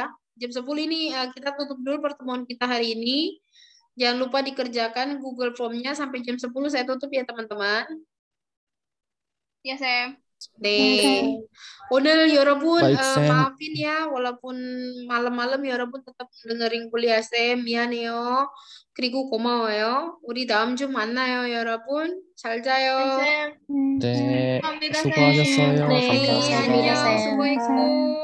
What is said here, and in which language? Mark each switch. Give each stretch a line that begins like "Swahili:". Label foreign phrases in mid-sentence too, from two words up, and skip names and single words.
Indonesian: Jam 10 ini kita tutup dulu pertemuan kita hari ini. Jangan lupa dikerjakan Google Form-nya sampai jam 10 saya tutup ya, teman-teman. Ya, Sam. Deh. Udah, Yorobun, maafin ya, walaupun malam-malam Yorobun tetap dengerin kuliah Sam,
Korean: 미안해요. 그리고 고마워요. 우리 다음 주 만나요, 여러분. 잘 자요. 네, 감사합니다, 수고하셨어요. 네, 감사합니다. 감사합니다, 쌤. 수고했고.